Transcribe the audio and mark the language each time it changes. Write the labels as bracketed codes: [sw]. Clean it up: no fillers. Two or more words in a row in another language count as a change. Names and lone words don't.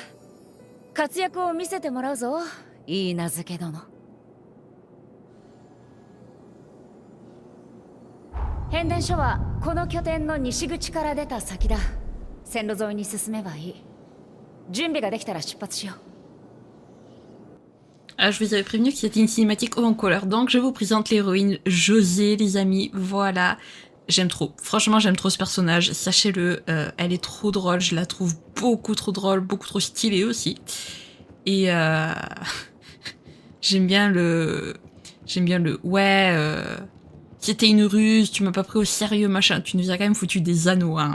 [ja] 活躍を見せてもらうぞ、いい名付け殿。変電所はこの拠点の西口から出た先だ。線路沿いに進めばいい。準備ができたら出発しよう。 [fr] Ah, je vous avais prévenu que c'était une cinématique haut en couleur, donc je vous présente l'héroïne José, les amis, voilà. J'aime trop, franchement j'aime trop ce personnage, sachez-le, elle est trop drôle, je la trouve beaucoup trop drôle, beaucoup trop stylée aussi. Et j'aime bien le ouais, c'était une ruse, tu m'as pas pris au sérieux machin, tu nous as quand même foutu des anneaux, hein.